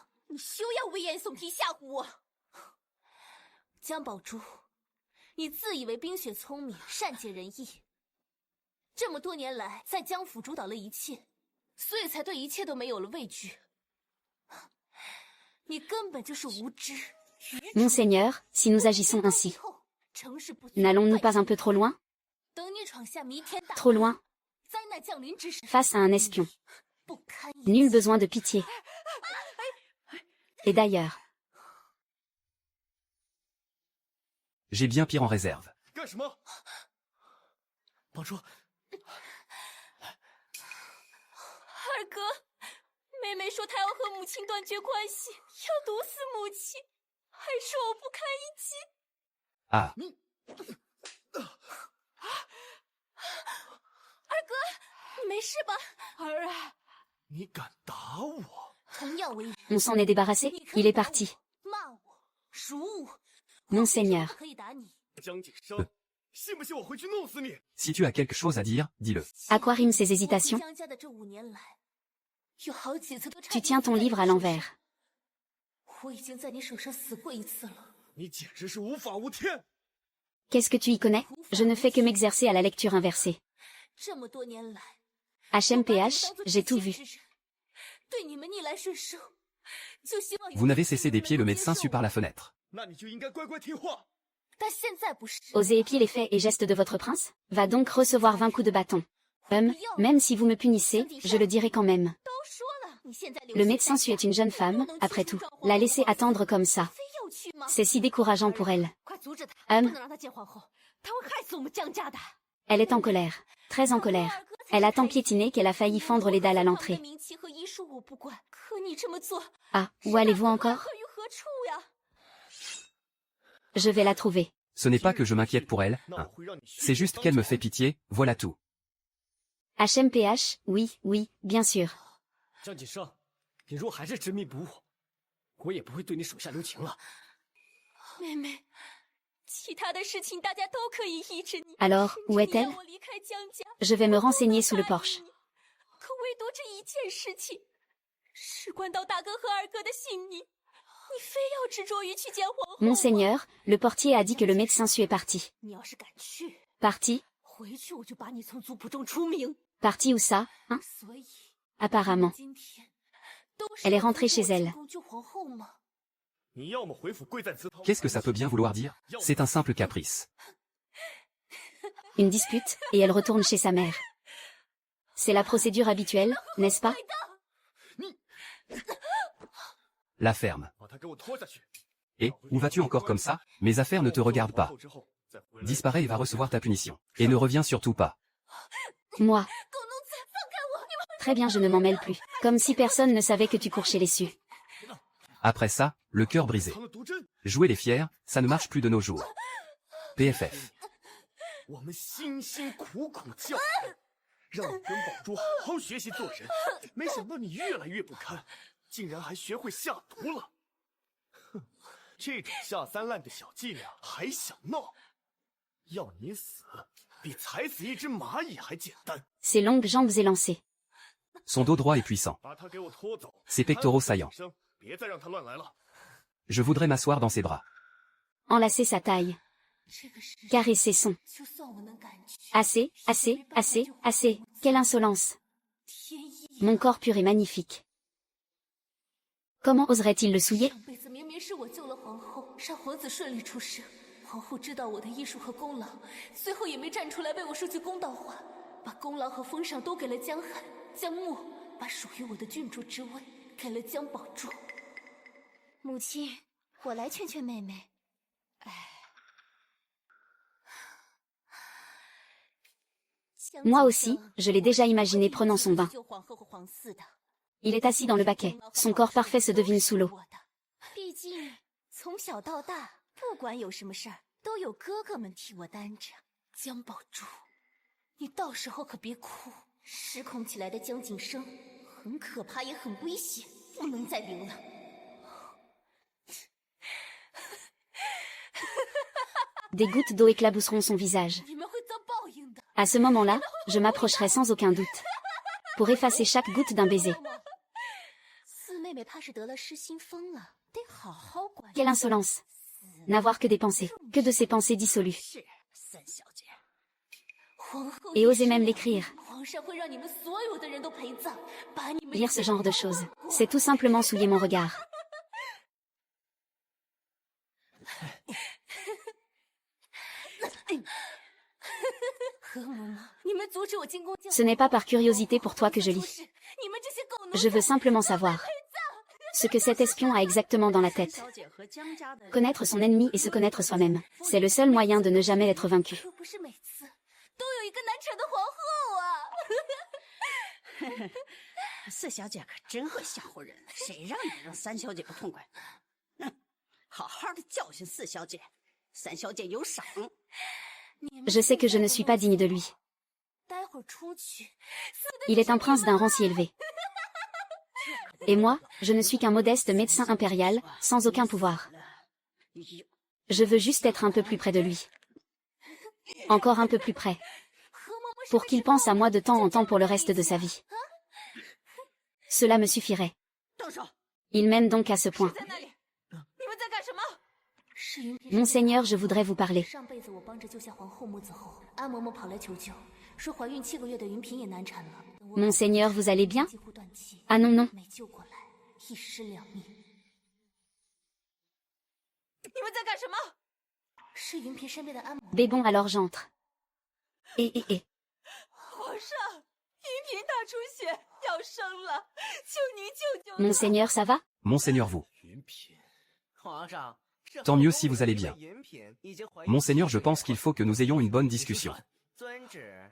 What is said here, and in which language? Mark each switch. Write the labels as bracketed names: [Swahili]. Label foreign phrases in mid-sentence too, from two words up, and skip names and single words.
[Chinese] 你休要危言耸听吓唬我！江宝珠，你自以为冰雪聪明，善解人意，这么多年来在江府主导了一切，所以才对一切都没有了畏惧。你根本就是无知。 [French] Monseigneur, si nous agissons ainsi, [Chinese] 城市不 [French] n'allons-nous pas un peu trop loin? [Chinese] 等你闯下弥天大 [French] Trop loin? [Chinese] 灾难降临之时， [French] Face à un espion. [Chinese] 不堪一击。 [French] Nul besoin de pitié. Et d'ailleurs, J'ai bien pire en réserve. [Chinese] 干什么？宝珠，二哥，妹妹说她要和母亲断绝关系，要毒死母亲，还说我不堪一击。 Ah, 二哥，你没事吧？儿啊，你敢打我？同样为人， [French] on s'en est débarrassé? [Chinese] 你可以 [French] Il est [Chinese] 打 [French] parti. [Chinese] 我骂我，辱我。 [French] Monseigneur. [Chinese] 可以打你。江景生，信不信我回去弄死你？ [French] si tu as quelque chose à dire, dis-le. À quoi riment ces [Chinese] 我回 [French] hésitations? [Chinese] 江家的这5年来，有好几次都差 [French] Tu [Chinese] 点 [French] tiens ton [Chinese] 死在你 [French] livre à [Chinese] 手上 [French] l'envers. [Chinese] 我已经在你手上死过一次了。你简直是无法无天！ [French] Qu'est-ce que tu y connais? Je ne fais que m'exercer à la lecture inversée. [Chinese] 这么多年来， [French] HMPH, j'ai tout vu. [Chinese] 对你们逆来顺受，就希望 [French] Vous n'avez cessé d'épier le médecin su par la fenêtre. [Chinese] 那你就应该乖乖听话。但现在不是。 [French] Osez épier les faits et gestes de votre prince? Va donc recevoir 20 coups de bâton. Même si vous me punissez, je le dirai quand même. [Chinese] 都说了，你现在留 [French] Le [Chinese] 下 [French] médecin [Chinese] 在 [French] Su [Chinese] 家 [French] est une jeune [Chinese] 不 [French] femme, [Chinese] 能 [French] après [Chinese] 去 [French] tout. [Chinese] 找皇 [French] La [Chinese] 后 [French] laisser [Chinese] 皇 [French] attendre [Chinese] 子 [French] comme ça. [Chinese] 非要去吗？ [French] C'est si décourageant pour elle. [Chinese] 快阻止他，嗯不能让他见皇后，他会害死我们江家的。 [French] Elle est en colère. Très en colère. Elle a tant piétiné qu'elle a failli fendre les dalles à l'entrée. [Chinese] 名气和医术我不管，可你这么做， [French] Ah, où allez-vous encore? [Chinese] 可于何处呀？ [French] Je vais la trouver. Ce n'est pas que je m'inquiète pour elle, [Chinese] 那我 [French] hein. [Chinese] 会让你血 [French] C'est [Chinese] 血 [French] juste [Chinese] 当 [French] qu'elle me [Chinese] 朝 [French] fait pitié, voilà tout. HMPH, oui, oui, bien sûr. [Chinese] 江景生，你若还是执迷不悟，我也不会对你手下留情了。妹妹，其他的事情大家都可以依着你。 [French] Alors, où [Chinese] 甚至你 [French] est-elle? [Chinese] 让我离开江家， [French] Je vais me [Chinese] 我都 [French] renseigner [Chinese] 能 [French] sous le [Chinese] 答应 [French] porche. [Chinese] 你可唯独这一件事情，事关到大哥和二哥的性命，你非要执着于去见皇后吗。 [French] Monseigneur, le portier a dit que le médecin Su est parti. [Chinese] 你要是敢去， [French] Parti? [Chinese] 回去我就把你从族谱中除名。 [French] Parti où ça, hein? [Chinese] 所以 [French] Apparemment. [Chinese] 今天都是 [French] Elle est [Chinese] 要 [French] rentrée [Chinese] 阻 [French] chez [Chinese] 止我 [French] elle. [Chinese] 进宫救皇后吗？你要么回府跪在祠堂。 [French] Qu'est-ce que ça peut bien vouloir dire? C'est un simple caprice. une dispute, et elle retourne chez sa mère. C'est la procédure habituelle, n'est-ce pas? La ferme. [Chinese] 把他给我拖下去。 [French] Et, où vas-tu encore comme ça? Mes affaires ne te regardent pas. Disparais et va recevoir ta punition. Et ne reviens surtout pas. Moi. Très bien, je ne m'en mêle plus. Comme si personne ne savait que tu cours chez les Su. Après ça, le cœur brisé. [Chinese] 藏了毒针， [French] Jouer les fiers, ça ne marche plus de nos jours. PFF. [Chinese] 我们辛辛苦苦教你，让你跟宝珠好好学习做人，没想到你越来越不堪，竟然还学会下毒了。哼，这种下三滥的小伎俩还想闹？要你死，比踩死一只蚂蚁还简单。 [French] Ses longues jambes élancées. Son dos droit et puissant. [Chinese] 把他给我拖走。 [French] Ses pectoraux saillants. [Chinese] 别再让他乱来了。 [French] Je voudrais m'asseoir dans ses bras. Enlacer sa taille. [Chinese] 这个世界 [French] Caresser son. [Chinese] 就算我能感觉 [French] Assez, assez, assez, assez. Quelle insolence. [Chinese] 天意， [French] Mon corps pur et magnifique. Comment oserait-il le souiller? [Chinese] 上辈子明明是我救了皇后，让皇子顺利出生。皇后知道我的艺术和功劳，最后也没站出来为我说句公道话，把功劳和封赏都给了江寒、江木，把属于我的郡主之位给了江宝珠。母亲，我来劝劝妹妹。 [French] Moi aussi, je l'ai déjà imaginé prenant son bain. [Chinese] 救皇后和皇嗣的。 [French] Il est assis dans le baquet. Son corps parfait se devine sous l'eau. [Chinese] 毕竟从小到大，不管有什么事儿，都有哥哥们替我担着。江宝珠，你到时候可别哭。失控起来的江景生很可怕，也很危险，不能再留了。 [French] Des gouttes d'eau éclabousseront son visage. [Chinese] 你们会遭报应的。 [French] À ce moment-là, je m'approcherai sans aucun doute. Pour effacer chaque goutte d'un baiser. [Chinese] 四妹妹怕是得了失心疯了，得好好管。 [French] Quelle insolence. N'avoir que des pensées. Que de ces pensées dissolues. [Chinese] 是三小姐。皇后 [French] Et oser même l'écrire. [Chinese] 皇上会让你们所有的人都陪葬，把你们 [French] Lire ce genre de choses. C'est tout simplement souiller mon regard. [Chinese] 何嬷嬷，你们阻止我进宫救 [French] Ce n'est pas par curiosité pour toi que je lis. [Chinese] 你们这些狗奴 [French] Je veux simplement savoir ce que cet espion a exactement dans la tête. [Chinese] 小姐和江家的 [French] Connaître son ennemi et se connaître soi-même. C'est le seul moyen de ne jamais être vaincu. [Chinese] 可不是每次都有一个难缠的皇后啊！四小姐可真会吓唬人，谁让你让三小姐不痛快？哼，好好的教训四小姐，三小姐有赏。 [French] Je sais que je ne suis pas digne de lui. [Chinese] 待会儿出去， [French] Il est un prince d'un rang si élevé. Et moi, je ne suis qu'un modeste médecin impérial, sans aucun pouvoir. Je veux juste être un peu plus près de lui. Encore un peu plus près. Pour qu'il pense à moi de temps en temps pour le reste de sa vie. Cela me suffirait. [Chinese] 动手！ [French] Il m'aime donc à ce point. [Chinese] 在那里，你们在干什么？是云嫔 [French] Monseigneur, je voudrais vous parler. [Chinese] 上辈子我帮着救下皇后母子后，安嬷嬷跑来求救，说怀孕7个月的云嫔也难产了。等我 [French] Monseigneur, vous allez bien? [Chinese] 几乎断气， [French] Ah non, non. [Chinese] 没救过来，一尸两命。你们在干什么？是云嫔身边的安嬷嬷。 [French] Bébon alors j'entre. Et. [Chinese] 皇上，云嫔大出血，要生了，求您救救她。 [French] Monseigneur, ça va? Monseigneur vous. [Chinese] 云嫔，皇上。 [French] Tant mieux si vous allez bien. Monseigneur, je pense qu'il faut que nous ayons une bonne discussion. [Chinese] 遵旨。